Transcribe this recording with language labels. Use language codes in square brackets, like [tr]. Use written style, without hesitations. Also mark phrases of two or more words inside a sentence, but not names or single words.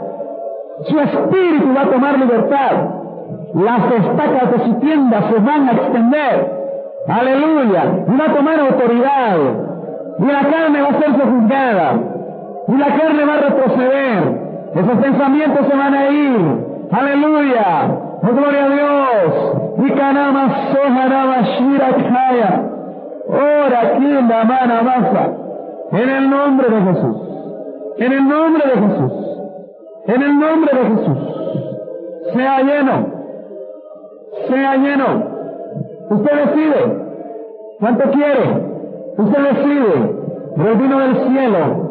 [es] Su espíritu va a tomar libertad. Las estacas de su tienda se van a extender. Aleluya. Y va a tomar autoridad. Y la carne va a ser juzgada. Y la carne va a retroceder. Esos pensamientos se van a ir. Aleluya. Oh, gloria a Dios. Y canama sojaraba shirakaya. Ora aquí en la mano masa. En el nombre de Jesús. En el nombre de Jesús. En el nombre de Jesús. Sea lleno. Sea lleno. Usted decide. ¿Cuánto quiere? Usted decide. El vino del cielo.